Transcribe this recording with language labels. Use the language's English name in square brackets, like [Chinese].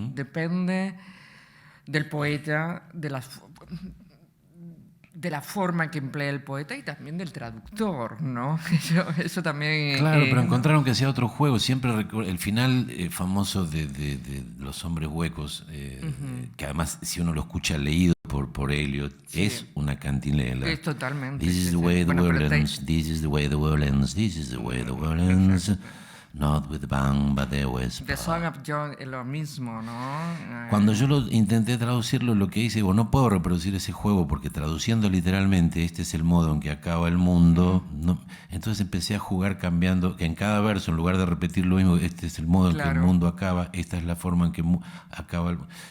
[Spanish] Depende del poeta, de la forma que emplea el poeta y también del traductor, ¿no? Eso también... Claro, pero encontraron que hacía otro juego. Siempre el final famoso de Los Hombres Huecos, que además si uno lo escucha leído por Eliot, es una cantilena. Es totalmente. [English] This is the way the world ends, this is the way the world ends, this is the way the world ends. Not with the bang, but the whisper. [Spanish] The Song of John es lo mismo, ¿no? Cuando yo intenté traducirlo, lo que hice, no puedo reproducir ese juego porque traduciendo literalmente, este es el modo en que acaba el mundo. No, entonces empecé a jugar cambiando, que en cada verso, en lugar de repetir lo mismo, este es el modo en que el mundo acaba, esta es la forma en que acaba el mundo.